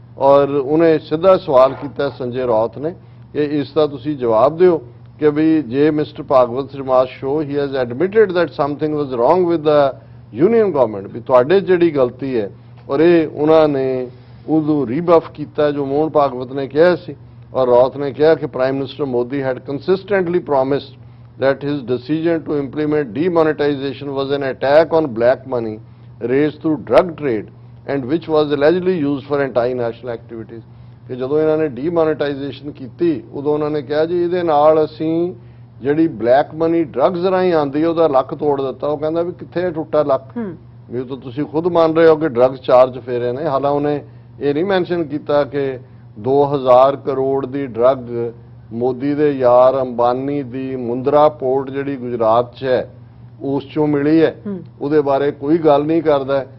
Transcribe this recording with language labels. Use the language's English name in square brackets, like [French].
[Punjabi] ਔਰ ਉਹਨੇ ਸਿੱਧਾ ਸਵਾਲ ਕੀਤਾ ਸੰਜੇ ਰੌਤ ਨੇ ਕਿ ਇਸ ਦਾ ਤੁਸੀਂ ਜਵਾਬ ਦਿਓ ਕਿ ਵੀ ਜੇ [English] mister Bhagwat remark show he has admitted that something was wrong with the union government, [Punjabi] ਵੀ ਤੁਹਾਡੇ ਜਿਹੜੀ ਗਲਤੀ ਹੈ। ਔਰ ਇਹ ਉਹਨਾਂ ਨੇ ਉਦੋਂ ਰੀਬਫ ਕੀਤਾ ਜੋ ਮੋਹਨ ਭਾਗਵਤ ਨੇ ਕਿਹਾ ਸੀ। ਔਰ ਰੌਤ ਨੇ ਕਿਹਾ ਕਿ [English] Prime minister Modi had consistently promised that his decision to implement demonetization was an attack on black money raised through drug trade and which was allegedly used for anti-national activities। [Punjabi] ਕਿ ਜਦੋਂ ਇਹਨਾਂ ਨੇ ਡੀਮੋਨੇਟਾਈਜੇਸ਼ਨ ਕੀਤੀ ਉਦੋਂ ਉਹਨਾਂ ਨੇ ਕਿਹਾ ਜੀ ਇਹਦੇ ਨਾਲ ਅਸੀਂ ਜਿਹੜੀ ਬਲੈਕ ਮਨੀ ਡਰੱਗਸ ਰਾਹੀਂ ਆਉਂਦੀ ਹੈ ਉਹਦਾ ਲੱਕ ਤੋੜ ਦਿੱਤਾ। ਉਹ ਕਹਿੰਦਾ ਵੀ ਕਿੱਥੇ ਟੁੱਟਾ ਲੱਕ, ਵੀ ਤਾਂ ਤੁਸੀਂ ਖੁਦ ਮੰਨ ਰਹੇ ਹੋ ਕਿ ਡਰੱਗਸ ਚਾਰਜ ਫੇਰੇ ਨੇ। ਹਾਲਾਂਕਿ ਉਹਨੇ ਇਹ ਨਹੀਂ ਮੈਂਸ਼ਨ ਕੀਤਾ ਕਿ 2000 ਕਰੋੜ ਦੀ ਡਰੱਗ ਮੋਦੀ ਦੇ ਯਾਰ ਅੰਬਾਨੀ ਦੀ ਮੁੰਦਰਾ ਪੋਰਟ ਜਿਹੜੀ ਗੁਜਰਾਤ 'ਚ ਹੈ ਉਸ 'ਚੋਂ ਮਿਲੀ ਹੈ, ਉਹਦੇ ਬਾਰੇ ਕੋਈ ਗੱਲ ਨਹੀਂ ਕਰਦਾ।